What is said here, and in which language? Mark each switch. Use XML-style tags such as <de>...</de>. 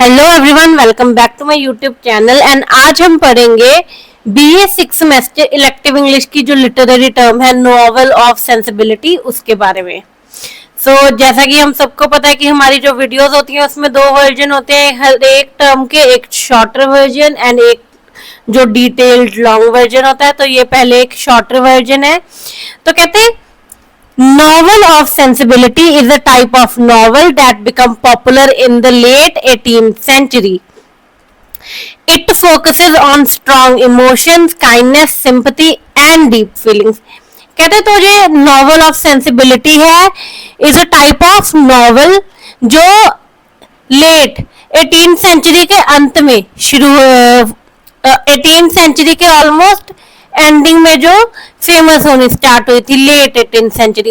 <hi>Everyone, welcome back to my YouTube channel. And आज हम पढ़ेंगे बीए 6 सेमेस्टर इलेक्टिव इंग्लिश की जो लिटरेरी टर्म है नॉवल ऑफ सेंसिबिलिटी, उसके बारे में। जैसा कि हम सबको पता है कि हमारी जो वीडियोस होती हैं उसमें दो वर्जन होते हैं हर एक टर्म के, एक शॉर्टर वर्जन एंड एक जो डिटेल्ड लॉन्ग वर्जन होता है। तो ये पहले एक शॉर्टर वर्जन है। तो कहते हैं</hi> <en>Novel of sensibility is a type of novel that became popular in the late 18th century. It focuses on strong emotions, kindness, sympathy and deep feelings.</en> <hi>कहते तो ये</hi> <en>novel of sensibility</en> <hi>है</hi> <en>is a type of novel</en> <hi>जो</hi> <en>late 18th century</en> <hi>के अंत में शुरू 18th century के almost एंडिंग में जो फेमस होनी स्टार्ट हुई थी लेट 18th सेंचुरी।</hi>